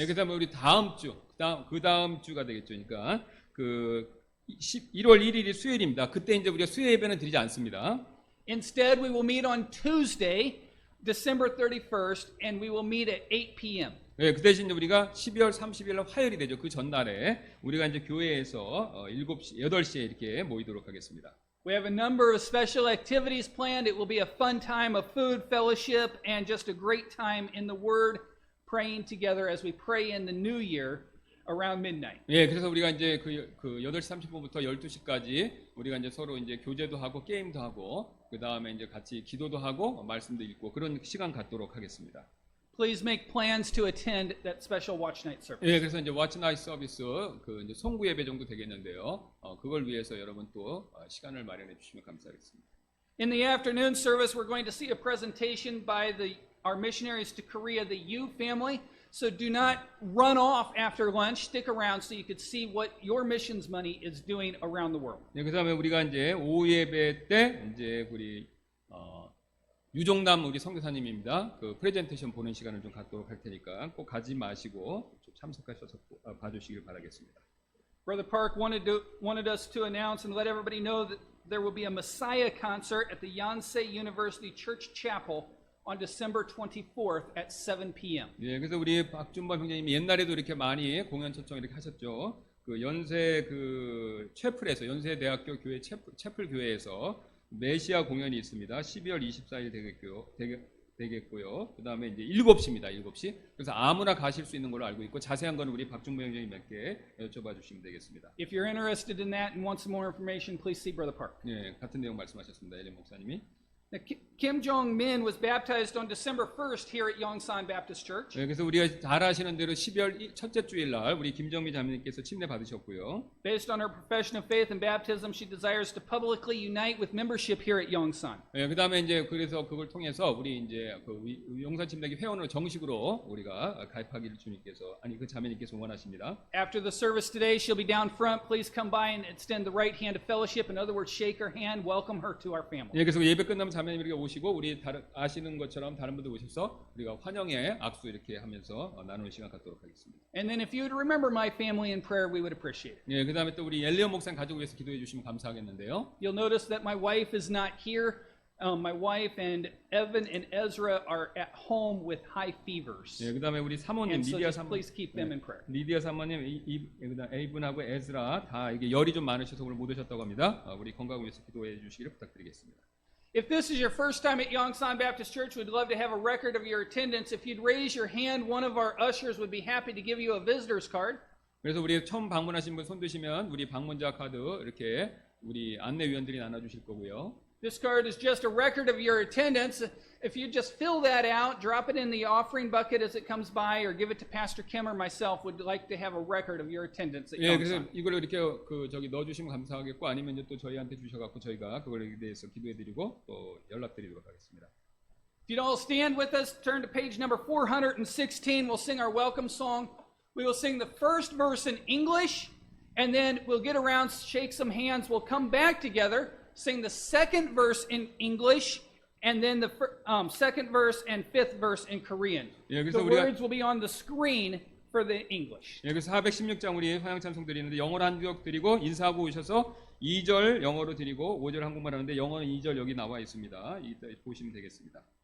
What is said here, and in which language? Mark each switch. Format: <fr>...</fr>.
<ko>예, 그다음에 우리 다음 주, 그 다음 주가 되겠죠. 그러니까 그 1월 1일이 수요일입니다. 그때 이제 우리가 수요 예배는 드리지 않습니다.</ko> <en>Instead, we will meet on Tuesday, December 31st, and we will meet at 8 p.m.</en> <ko>예, 그 대신 우리가 12월 30일 날 화요일이 되죠. 그 전날에 우리가 이제 교회에서 7시, 8시에 이렇게 모이도록 하겠습니다.</ko> <en>We have a number of special activities planned. It will be a fun time of food, fellowship, and just a great time in the Word, praying together as we pray in the new year around midnight.</en> <ko>예, 그래서 우리가 이제 그 8시 30분부터 12시까지 우리가 이제 서로 이제 교제도 하고 게임도 하고 그 다음에 이제 같이 기도도 하고 말씀도 읽고 그런 시간 갖도록 하겠습니다.</ko> <en>Please make plans to attend that special Watch Night service.</en> <ko>예, 그래서 이제 Watch Night 서비스 그 이제 송구 예배 정도 되겠는데요. 그걸 위해서 여러분 또 시간을 마련해 주시면 감사하겠습니다.</ko> <en>In the afternoon service, we're going to see a presentation by our missionaries to Korea, the Yu family. So do not run off after lunch. Stick around so you could see what your missions money is doing around the world.</en> <ko>네, 그다음에 우리가 이제 오후 예배 때 이제 우리 유종남 우리 선교사님입니다. 그 프레젠테이션 보는 시간을 좀 갖도록 할 테니까 꼭 가지 마시고 좀 참석하셔서 봐주시길 바라겠습니다.</ko> <en>Brother Park wanted us to announce and let everybody know that there will be a Messiah concert at the Yonsei University Church Chapel on December 24th at 7 p.m.</en> <ko>예, 그래서 우리 박준범 형제님이 옛날에도 이렇게 많이 공연 초청 이렇게 하셨죠. 그 연세 그 채플에서 연세 대학교 교회 채플 교회에서 메시아 공연이 있습니다. 12월 24일 되겠고요. 그다음에 이제 7시입니다. 7시. 그래서 아무나 가실 수 있는 걸로 알고 있고 자세한 건 우리 박준범 형제님께 여쭤봐 주시면 되겠습니다.</ko> <en>If you're interested in that and want some more information, please see Brother Park.</en> <ko>예, 같은 내용 말씀하셨습니다. 엘리 목사님이.</ko> <en>Now, Kim Jong-min was baptized on December 1st here at Yongsan Baptist Church.</en> <ko>네, 그래서 우리가 잘 아시는 대로 12월 첫째 주일 날 우리 김정미 자매님께서 침례 받으셨고요.</ko> <en>Based on her profession of faith and baptism, she desires to publicly unite with membership here at Yongsan.</en> <ko>네, 그다음에 이제 그래서 그걸 통해서 우리 이제 그 용산 침례교 회원으로 정식으로 우리가 가입하기를 주님께서 그 자매님께서 원하십니다.</ko> <en>After the service today, she'll be down front. Please come by and extend the right hand of fellowship. In other words, shake her hand, welcome her to our family.</en> <ko>예, 그래서 예배 끝나면 자매님 이렇게 오시고 우리 아시는 것처럼 다른 분들 오셔서 우리가 환영의 악수 이렇게 하면서 나누는 시간 갖도록 하겠습니다.</ko> <en>And then if you would remember my family in prayer, we would appreciate it.</en> <ko>예, 그다음에 또 우리 엘리언 목사님 가족을 위해서 기도해 주시면 감사하겠는데요.</ko> <en>You'll notice that my wife is not here. My wife and Evan and Ezra are at home with high fevers.</en> <ko>예, 그다음에 우리 사모님</ko> <en>And so</en> <ko>리디아</ko> <en>just</en> <ko>사모님,</ko> <en>please keep them in prayer.</en> <ko>리디아 사모님, 그다음 에이븐하고 에즈라 다 이게 열이 좀 많으셔서 오늘 못 오셨다고 합니다. 우리 건강을 위해서 기도해 주시기를 부탁드리겠습니다.</ko> <en>If this is your first time at Yongsan Baptist Church, we'd love to have a record of your attendance. If you'd raise your hand, one of our ushers would be happy to give you a visitor's card.</en> <ko>그래서 우리 처음 방문하신 분 손 드시면 우리 방문자 카드 이렇게 우리 안내위원들이 나눠주실 거고요.</ko> <en>This card is just a record of your attendance. If you just fill that out, drop it in the offering bucket as it comes by, or give it to Pastor Kim or myself, would like to have a record of your attendance at</en> <ko>예, 그래서</ko> <en>Yongsan.</en> <ko>이걸 이렇게 넣어주시면 감사하겠고 아니면 이제 또 저희한테 주셔갖고 저희가 그거에 대해서 기도해드리고 또 연락드리도록 하겠습니다.</ko> <en>If you'd all stand with us, turn to page number 416. We'll sing our welcome song. We will sing the first verse in English, and then we'll get around, shake some hands. We'll come back together, sing the second verse in English, and then the second verse and fifth verse in Korean.</en> <ko>예,</ko> <en>The</en> <ko>그래서 우리가</ko> <en>words will be on the screen for the English.</en> <ko>예, 그래서 416장 우리 화양 찬송 드리는데 영어로 한 격 드리고 인사하고 오셔서 2절 영어로 드리고 5절 한국말 하는데 영어는 2절 여기 나와 있습니다. 이따 보시면 되겠습니다.</ko>